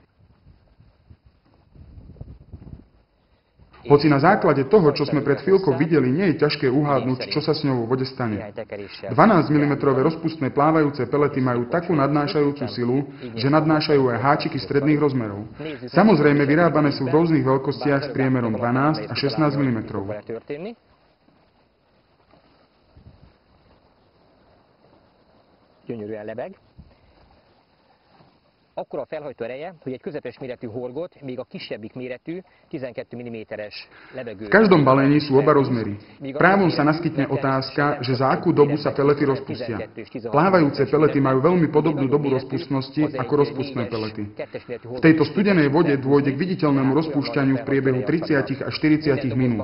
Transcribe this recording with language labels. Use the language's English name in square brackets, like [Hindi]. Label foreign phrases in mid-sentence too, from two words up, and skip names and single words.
[Slovak] Hoci na základe toho, čo sme pred chvíľkou videli, nie je ťažké uhádnuť, čo sa s ňou vo vode stane. 12 mm rozpustné plávajúce pelety majú takú nadnášajúcu silu, že nadnášajú aj háčiky stredných rozmerov. Samozrejme, vyrábané sú v rôznych veľkostiach s priemerom 12 a 16 mm. [Hungarian] Gyönyörűen lebeg. Akkora a felhajtó ereje, hogy egy közepes méretű horgot, még a kisebbik méretű 12 mm-es lebegő. [Slovak] V každom balení sú oba rozmery. Právom sa naskytne otázka, že za akú dobu sa pelety rozpustia. Plávajúce pelety majú veľmi podobnú dobu rozpustnosti ako rozpustné pelety. V tejto studenej vode dôjde k viditeľnému rozpúšťaniu v priebehu 30 až 40 minút.